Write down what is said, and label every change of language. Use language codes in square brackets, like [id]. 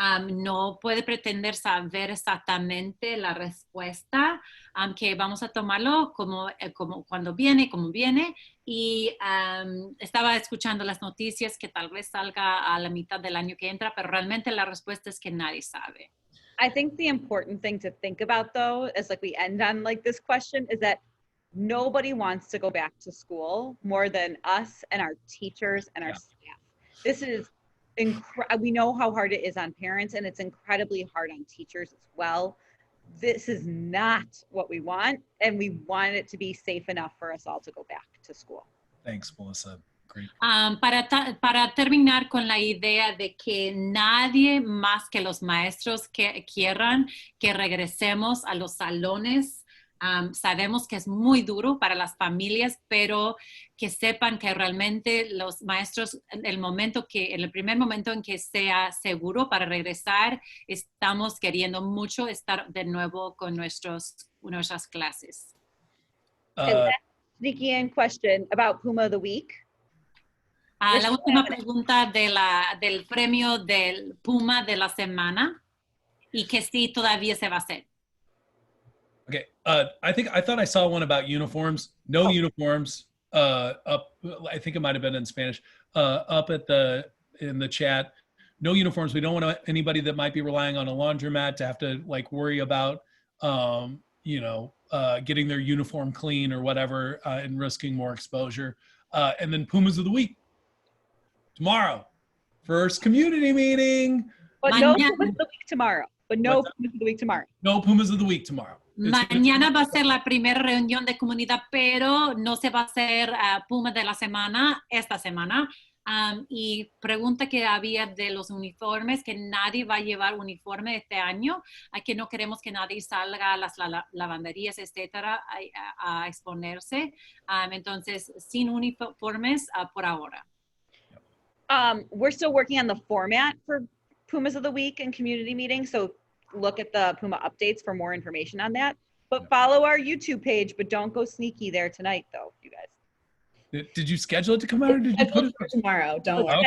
[es] No puede pretender saber exactamente la respuesta, que vamos a tomarlo como cuando viene, como viene. Y estaba escuchando las noticias que tal vez salga a la mitad del año que entra, pero realmente la respuesta es que nadie sabe. [en] I think the important thing to think about though, as like we end on like this question, is that nobody wants to go back to school more than us and our teachers and our staff. This is we know how hard it is on parents, and it's incredibly hard on teachers as well. This is not what we want, and we want it to be safe enough for us all to go back to school. Thanks, Melissa. Great. [es] Para terminar con la idea de que nadie más que los maestros que quieran que regresemos a los salones. Sabemos que es muy duro para las familias, pero que sepan que realmente los maestros, en el primer momento en que sea seguro para regresar, estamos queriendo mucho estar de nuevo con nuestras clases. [en] Sneaky in question about Puma of the Week. [es] La última pregunta del premio del Puma de la semana y que sí todavía se va a hacer. [en] Okay, I thought I saw one about uniforms. No uniforms. Up, I think it might have been in Spanish. Up in the chat. No uniforms. We don't want anybody that might be relying on a laundromat to have to like worry about, you know, getting their uniform clean or whatever, and risking more exposure. And then Pumas of the Week tomorrow, first community meeting. But no Pumas of the Week tomorrow. But no Pumas of the Week tomorrow. No Pumas of the Week tomorrow. [es] Mañana va a ser la primera reunión de comunidad, pero no se va a hacer Puma de la semana esta semana. Y pregunta que había de los uniformes, que nadie va a llevar uniforme este año, que no queremos que nadie salga a las lavanderías, etcétera, a exponerse. Entonces, sin uniformes por ahora. [en] We're still working on the format for Pumas of the Week and community meetings, so look at the Puma updates for more information on that. But follow our YouTube page, but don't go sneaky there tonight, though, you guys. Did you schedule it to come out, or did you put it for tomorrow? Don't worry.